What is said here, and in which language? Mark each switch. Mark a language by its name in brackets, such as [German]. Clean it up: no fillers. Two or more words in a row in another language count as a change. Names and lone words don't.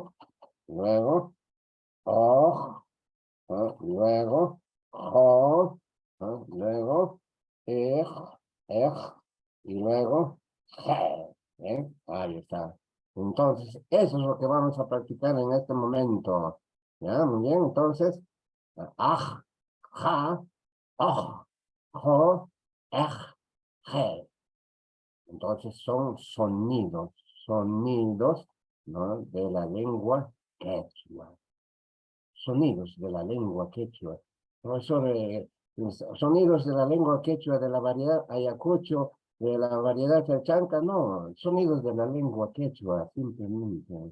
[Spanish] Luego, oj, luego, jo, luego, ej, y luego, je. Ahí está. Entonces, eso es lo que vamos a practicar en este momento. ¿Ya? Muy bien, entonces, aj, ja, oj, jo, ej, je. Entonces son sonidos, ¿no? De la lengua quechua. Sonidos de la lengua quechua. Profesor, sonidos de la lengua quechua de la variedad Ayacucho, de la variedad Chalchanca, no, sonidos de la lengua quechua, simplemente.